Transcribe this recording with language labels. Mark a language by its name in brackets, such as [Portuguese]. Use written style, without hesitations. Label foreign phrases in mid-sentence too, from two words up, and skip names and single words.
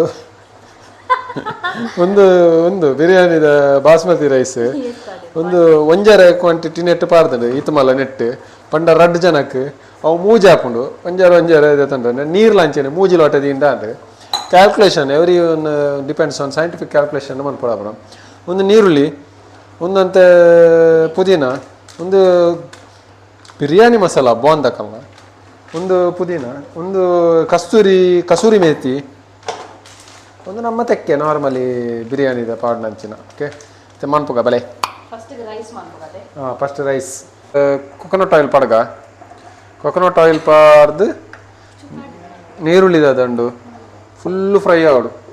[Tulu] ಒಂದು ಒಂದು ಬಿರಿಯಾನಿದ [English] basmati rice [Tulu] ಒಂದು ಒಂಜರ ಕ್ವಾಂಟಿಟಿ ನೆಟ್ ಪಾರ್ದಂಡು ಈತಮಲ್ಲ ನೆಟ್ ಪಂಡ ರಡ್ ಜನಕ್ಕೆ ಅವು ಮೂಜಿ ಹಾಕೊಂಡು ಒಂಜರ ತಂದ್ರೆ ನೀರು ಲಾಂಚೇನೆ ಮೂಜಿ ಲೋಟ ದಿಂಡ ಅಂದ್ರೆ [English] calculation every one depends on scientific calculation [Tulu] ಮನ್ಪಡ ಒಂದು ನೀರುಳ್ಳಿ ಒಂದಂತೆ ಪುದೀನ ಒಂದು ಬಿರಿಯಾನಿ ಮಸಾಲ ಬಾಂದಕಲ್ಲ ಒಂದು ಪುದೀನ ಒಂದು ಕಸೂರಿ ಮೇಥಿ ಒಂದು ನಮ್ಮ ತೆಕ್ಕೆ ನಾರ್ಮಲಿ ಬಿರಿಯಾನಿದ ಪಾಡ್ನಂಚಿನ ಓಕೆ ಮತ್ತೆ ಮನ್ಪುಗ ಬಲೆ ಹಾಂ [English] first rice coconut oil [Tulu] ಪಡ್ಗ [English] coconut oil [Tulu] ಪಾಡ್ದು ನೀರುಳ್ಳಿದ ದಂಡು [English] full fry [Tulu] ಆವಡು